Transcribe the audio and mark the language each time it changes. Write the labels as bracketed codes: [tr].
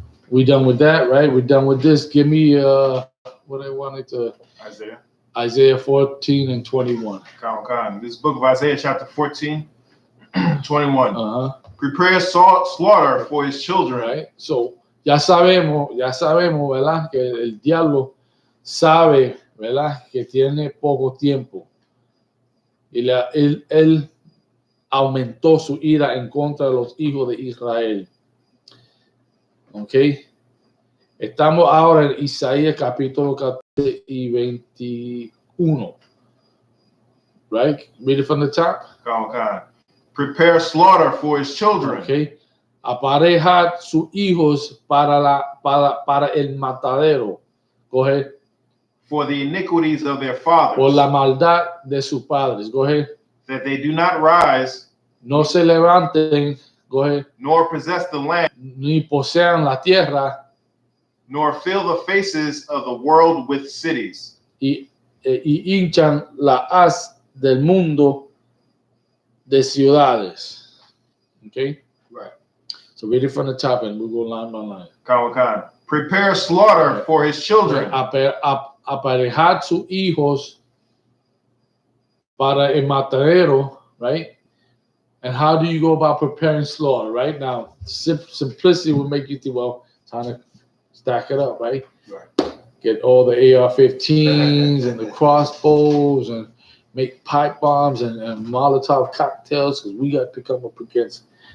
[en] We done with that, right? We're done with this. Give me what I wanted to. Isaiah 14 and 21. This book of Isaiah chapter 14, 21. Prepare slaughter for his children. Right. So [es] ya sabemos, ¿verdad? Que el diablo sabe, ¿verdad? Que tiene poco tiempo. Y él aumentó su ira en contra de los hijos de Israel. ¿Ok? Estamos ahora en Isaías capítulo 14 y 21. [en] Right? Read it from the top. Prepare slaughter for his children. Okay. [es] Aparejad sus hijos para el matadero. [en] Go ahead. For the iniquities of their fathers. [es] Por la maldad de sus padres. [en] Go ahead. That they do not rise. [es] No se levanten. [en] Go ahead. Nor possess the land. [es] Ni posean la tierra. [en] Nor fill the faces of the world with cities. [es] Y hinchan la haz del mundo de ciudades. [en] Okay? Right. So read it from the top and we'll go line by line. Prepare slaughter for his children. [es] Aparejad sus hijos para el matadero, right? [en] And how do you go about preparing slaughter, right? Now, simplicity will make you think, well, time to stack it up, right? Right. Get all the AR-15s and the crossbows and make pipe bombs and Molotov cocktails because we got to come up against.